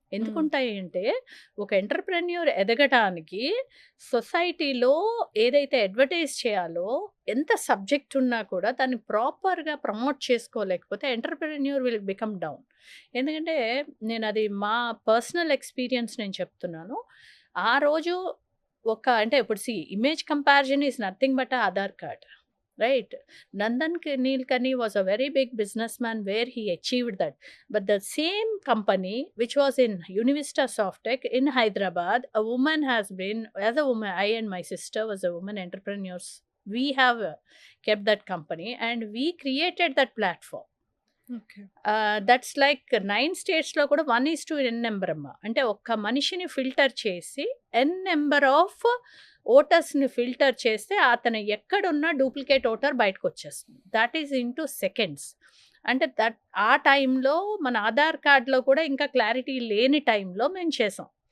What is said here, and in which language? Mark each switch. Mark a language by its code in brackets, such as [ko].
[te] ఎందుకుంటాయి అంటే, ఒక ఎంటర్‌ప్రెన్యూర్ ఎదగటానికి సొసైటీలో ఏదైతే అడ్వర్టైజ్ చేయాలో, ఎంత సబ్జెక్ట్ ఉన్నా కూడా దాన్ని ప్రాపర్‌గా promote చేసుకోలేకపోతే entrepreneur [en] Will become down. [te] ఎందుకంటే, నేనది మా పర్సనల్ ఎక్స్‌పీరియన్స్ నేను చెప్తున్నాను. ఆ రోజు అంటే ఇప్పుడు [en] Image comparison is nothing but Aadhaar card. Right? Nandan Nilekani was a very big businessman where he achieved that. But the same company, which was in Univista Softech in Hyderabad, a woman has been, as a woman, I and my sister was a woman entrepreneurs. We have kept that company and we created that platform. Okay. That's like [te] 9 స్టేట్స్‌లో కూడా 1:n number అమ్మ. అంటే ఒక్క మనిషిని filter చేసి number of ఓటర్స్‌ని filter చేస్తే అతను ఎక్కడున్నా duplicate voter బయటకొచ్చేస్తుంది. [en] That is in two seconds. [te] అంటే ఆ టైంలో మన ఆధార్ కార్డ్‌లో కూడా ఇంకా క్లారిటీ లేని టైంలో మేము చేసాం.